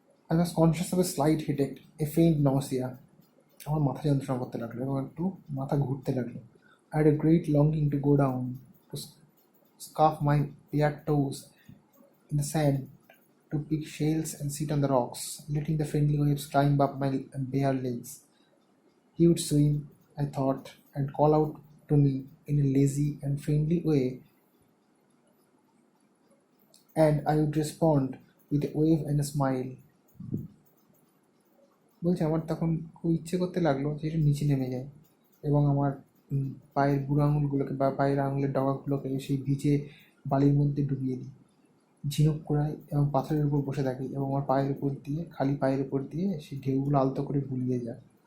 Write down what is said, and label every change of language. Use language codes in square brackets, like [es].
[en] I was conscious of a slight headache, a faint nausea. [bn] আমার মাথা যন্ত্রণা করতে লাগলো এবং একটু মাথা ঘুরতে লাগলো। [en] I had a great longing to go down, to scarf my bare toes in the sand, to pick shells and sit on the rocks, letting the friendly waves climb up my bare legs. He would swim, I thought, and call out to me in a lazy and friendly way, and I would respond with a wave and a smile. [bn] বলছে আমার তখন খুব ইচ্ছে করতে লাগলো যে একটু নিচে নেমে যায় এবং আমার পায়ের বুড়ো আঙুলগুলোকে বা পায়ের আঙুলের ডগাগুলোকে সেই ভিজে বালির মধ্যে ডুবিয়ে দিই, ঝিনুক কুড়াই এবং পাথরের উপর বসে থাকি এবং আমার খালি পায়ের উপর দিয়ে সেই ঢেউগুলো আলতো করে বুলিয়ে যায়।